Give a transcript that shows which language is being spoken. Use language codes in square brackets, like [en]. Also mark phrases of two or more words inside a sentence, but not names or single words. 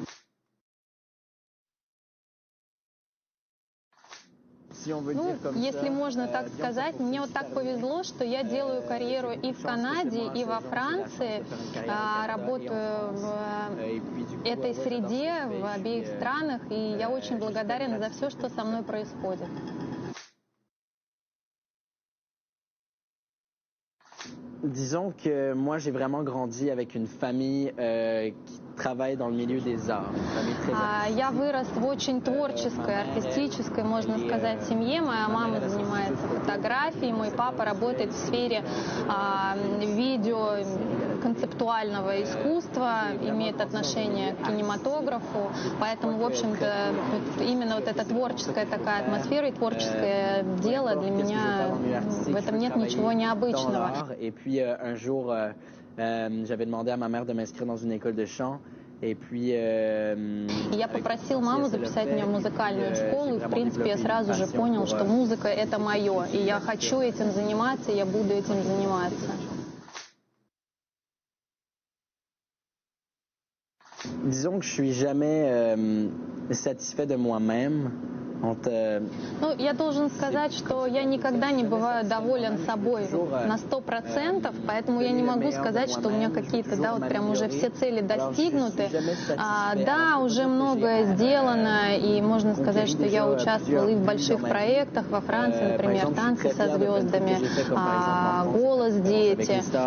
[ru] Ну, если можно так сказать, мне вот так повезло, что я делаю карьеру и в Канаде, и во Франции, работаю в этой среде, в обеих странах, и я очень благодарен за все, что со мной происходит. [fr] Disons que moi, j'ai vraiment grandi avec une famille qui travaille dans le milieu des arts. [ru] Я вырос в очень творческой, артистической, можно сказать, семье. Моя мама занимается фотографией, мой папа работает в сфере видео, концептуального искусства, имеет отношение к кинематографу. Поэтому, в общем-то, именно вот эта творческая такая атмосфера и творческое дело для меня, в этом нет ничего необычного. [fr] Un jour, j'avais demandé à ma mère de m'inscrire dans une école de chant. [ru] Я попросил маму записать меня в музыкальную школу, и, в принципе, я сразу же понял, что музыка — это мое, и я хочу этим заниматься, и я буду этим заниматься. [fr] Disons que je suis jamais satisfait de moi-même. [ru] Ну, я должен сказать, что я никогда не бываю доволен собой на 100%, поэтому я не могу сказать, что у меня какие-то, да, вот прям уже все цели достигнуты. Да, уже многое сделано, и можно сказать, что я участвовала и в больших проектах во Франции, например, «Танцы со звездами», «Голос дети».